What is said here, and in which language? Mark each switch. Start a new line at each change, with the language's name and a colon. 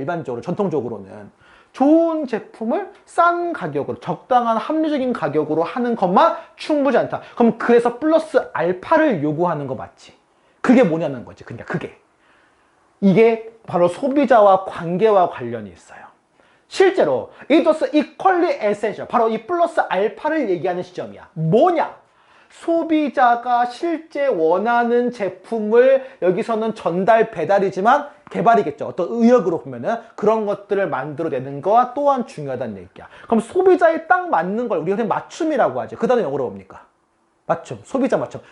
Korean: 일반적으로, 전통적으로는. 좋은 제품을 싼 가격으로, 적당한 합리적인 가격으로 하는 것만 충분하지 않다. 그럼 그래서 플러스 알파를 요구하는 거 맞지? 그게 뭐냐는 거지. 그러니까 그게. 이게 바로 소비자와 관계와 관련이 있어요.
English: 실제로 it was equally essential.
Korean: 바로 이 플러스 알파를 얘기하는 시점이야. 뭐냐? 소비자가 실제 원하는 제품을 여기서는 전달, 배달이지만 개발이겠죠. 어떤 의역으로 보면은 그런 것들을 만들어내는 거와 또한 중요하다는 얘기야. 그럼 소비자에 딱 맞는 걸 우리가 그냥 맞춤이라고 하죠. 그 단어 영어로 뭡니까? 맞춤, 소비자 맞춤.